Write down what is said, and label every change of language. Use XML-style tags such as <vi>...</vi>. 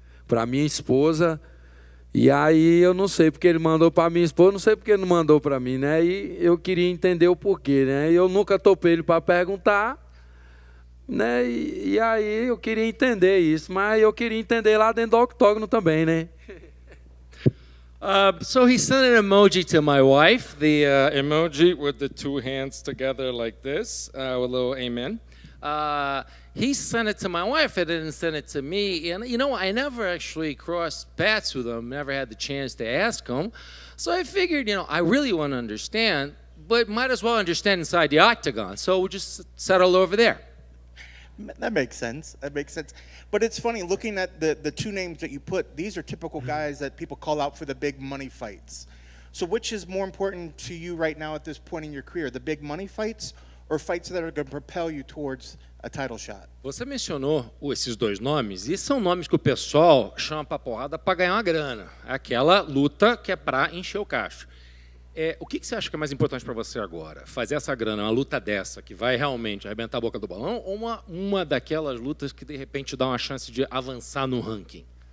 <pt>Para minha esposa. E aí eu não sei porque ele mandou para minha esposa, não sei porque ele não mandou para mim, né? E eu queria entender o porquê, né? E eu nunca topei ele para perguntar, né? E aí eu queria entender isso, mas eu queria entender lá dentro do octógono também, né?</pt> <en>So he sent an emoji to my wife, the emoji with the two hands together like this, with a little amen. He sent it to my wife, and didn't send it to me. And, I never actually crossed paths with him, never had the chance to ask him. So I figured, I really want to understand, but might as well understand inside the octagon. So we'll just settle over there. That makes sense. But it's funny, looking at the two names that you put, these are typical guys that people call out for the big money fights. So which is more important to you right now at this point in your career, the big money fights or fights that are going to propel you towards a title shot?</en> <pt>Você mencionou esses dois nomes, e são nomes que o pessoal chama pra porrada para ganhar uma grana. Aquela luta que é para encher o cacho. O que você acha que é mais importante para você agora? Fazer essa grana, uma luta dessa, que vai realmente arrebentar a boca do balão, ou uma daquelas lutas que, de repente, dá uma chance de avançar no ranking?</pt>